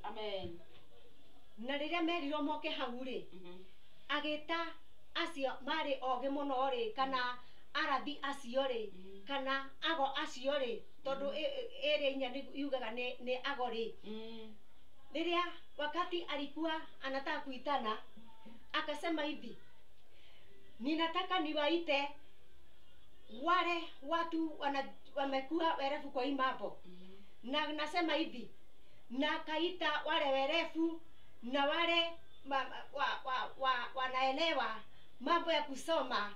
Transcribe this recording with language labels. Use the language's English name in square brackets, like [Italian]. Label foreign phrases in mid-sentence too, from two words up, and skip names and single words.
[Kikuyu] Amen. Na riria merirwo moke hau ri agita acio mari ogi muno ri kana arathi acio ri kana ago acio ri tondu ere inya yugaga ni ago ri riria [Swahili] wakati alikuwa anataka kuitana akasema hivi, ninataka niwaite wale watu wamekuwa werefu kwa hii mambo na nasema hivi, na kaita wale werefu na wale wanaelewa mambo ya kusoma.